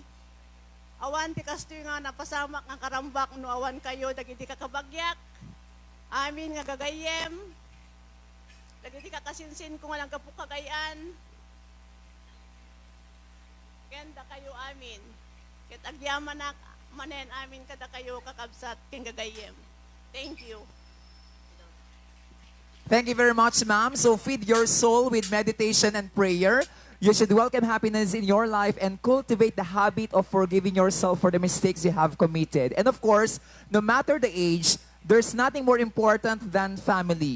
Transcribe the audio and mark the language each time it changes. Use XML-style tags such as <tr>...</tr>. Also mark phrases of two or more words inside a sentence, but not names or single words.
<ilo>Awan ti kastoy nga napasamak nga karambak no awan kayo dagiti kakabagyak, amin nga gagayem, dagiti kakasinsin ko nga lang kapukagayan, ken da kayo amin, ket agyaman na manen amin kada kayo kakabsat ken gagayem.</ilo> <en>Thank you. Thank you very much, ma'am. So feed your soul with meditation and prayer. You should welcome happiness in your life and cultivate the habit of forgiving yourself for the mistakes you have committed. And of course, no matter the age, there's nothing more important than family.</en>